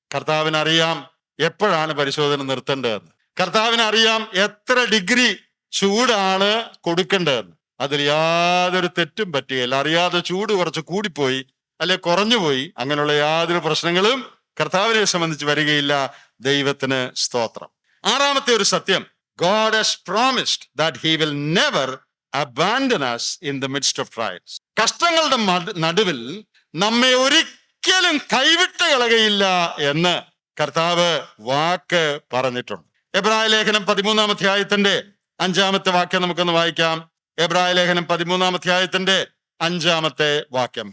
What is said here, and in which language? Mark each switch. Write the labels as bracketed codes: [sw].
[ml] കർത്താവിനറിയാം എപ്പോഴാണ് പരിശോധന നിർത്തേണ്ടതെന്ന്. കർത്താവിനറിയാം എത്ര ഡിഗ്രി ചൂടാണ് കൊടുക്കേണ്ടതെന്ന്. അതിൽ യാതൊരു തെറ്റും പറ്റുകയില്ല. അറിയാതെ ചൂട് കുറച്ച് കൂടിപ്പോയി അല്ലെ കുറഞ്ഞുപോയി, അങ്ങനെയുള്ള യാതൊരു പ്രശ്നങ്ങളും കർത്താവിനെ സംബന്ധിച്ച് വരികയില്ല. ദൈവത്തിന് സ്തോത്രം. ആറാമത്തെ ഒരു സത്യം, [en] God has promised that he will never abandon us in the midst of trials. [ml] കഷ്ടങ്ങളുടെ നടുവിൽ നമ്മെ ഒരിക്കലും കൈവിട്ട് കളകയില്ല എന്ന് കർത്താവ് വാക്ക് പറഞ്ഞിട്ടുണ്ട്. എബ്രായ ലേഖനം 13 അധ്യായത്തിന്റെ 5 വാക്യം നമുക്കൊന്ന് വായിക്കാം. എബ്രായ ലേഖനം 13 അധ്യായത്തിന്റെ 5 വാക്യം.